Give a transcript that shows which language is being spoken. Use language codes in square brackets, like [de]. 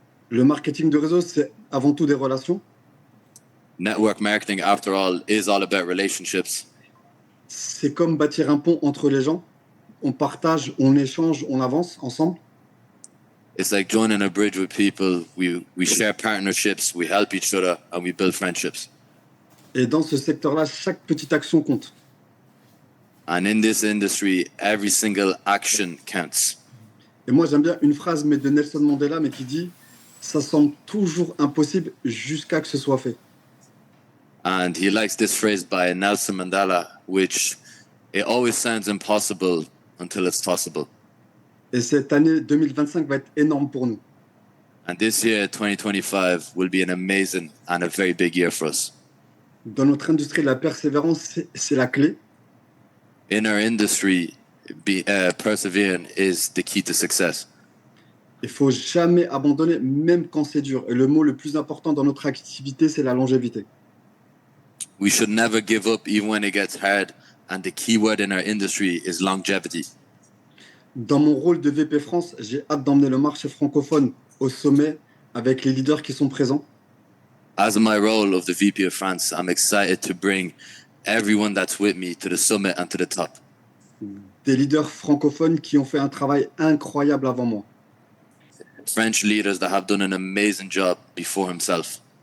[fr] Le marketing de réseau, c'est avant tout des relations. [en] Network marketing, after all, is all about relationships. [fr] C'est comme bâtir un pont entre les gens. On partage, on échange, on avance ensemble. [en] It's like joining a bridge with people. We share partnerships, we help each other, and we build friendships. [fr] Et dans ce secteur-là, chaque petite action compte. [en] And in this industry, every single action counts. [fr] Et moi, j'aime bien une phrase mais de Nelson Mandela, mais qui dit « Ça semble toujours impossible jusqu'à que ce soit fait ». [en] And he likes this phrase by Nelson Mandela, which it always sounds impossible until it's possible. [fr] Et cette année 2025 va être énorme pour nous. [en] And this year, 2025, will be an amazing and a very big year for us. [fr] Dans notre industrie, la persévérance, c'est la clé. [en] In our industry, persevering is the key to success. [fr] Il faut jamais abandonner, même quand c'est dur. Et le mot le plus important dans notre activité, c'est la longévité. [en] We should never give up even when it gets hard. And the key word in our industry is longevity. [fr] Dans mon rôle de VP France, j'ai hâte d'emmener le marché francophone au sommet avec les leaders qui sont présents. [en] As in my role of the VP of France, I'm excited to bring everyone that's with me to the summit and to the top. [fr] Des leaders francophones qui ont fait un travail incroyable avant moi. [en] French leaders that have done an amazing job before himself.